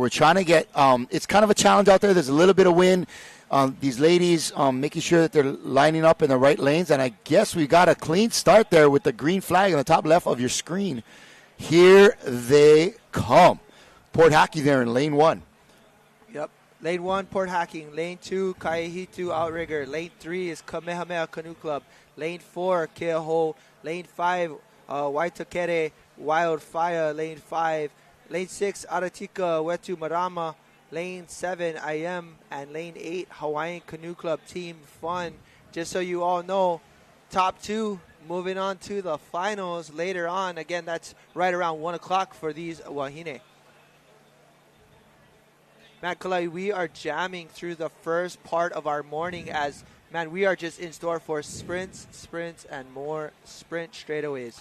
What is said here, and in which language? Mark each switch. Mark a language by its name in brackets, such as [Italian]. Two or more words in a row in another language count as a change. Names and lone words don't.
[English] We're trying to get it's kind of a challenge out there. There's a little bit of wind. These ladies making sure that they're lining up in the right lanes. And I guess we got a clean start there with the green flag on the top left of your screen. Here they come. Port Hackey there in lane 1. Yep. Lane 1, Port Hacking. Lane 2, Kaihitu Outrigger. Lane 3 is Kamehameha Canoe Club. Lane 4, Keaho. Lane 5, Waitakere Wildfire. Lane 5. Lane 6, Aratika Wetu Marama. Lane 7, IM. And Lane 8, Hawaiian Canoe Club Team Fun. Just so you all know, top 2 moving on to the finals later on. Again, that's right around 1 o'clock for these wahine. Matt Kalai, we are jamming through the first part of our morning as, man, we are just in store for sprints, and more sprint straightaways.